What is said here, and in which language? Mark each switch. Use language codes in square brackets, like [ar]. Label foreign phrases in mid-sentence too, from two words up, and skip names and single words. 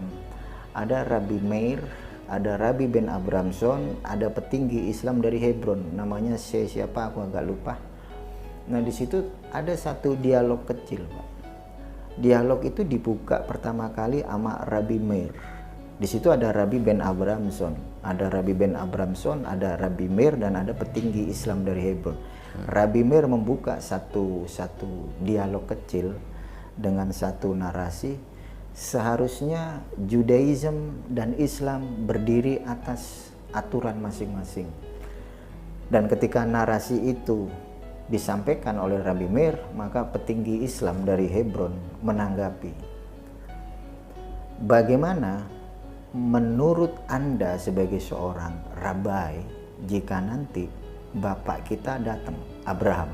[id] Ada Rabbi Meir, ada Rabbi Ben Abramson, ada petinggi Islam dari Hebron, namanya siapa aku agak lupa. Nah, di situ ada satu dialog kecil, Pak. Dialog itu dibuka pertama kali sama Rabbi Meir. Di situ ada Rabbi Ben Abramson, ada Rabbi Ben Abramson, ada Rabbi Meir, dan ada petinggi Islam dari Hebron. Rabbi Meir membuka satu dialog kecil dengan satu narasi. Seharusnya Judaism dan Islam berdiri atas aturan masing-masing. Dan ketika narasi itu disampaikan oleh Rabbi Meir, maka petinggi Islam dari Hebron menanggapi, bagaimana menurut Anda sebagai seorang rabai jika nanti bapak kita datang, Abraham.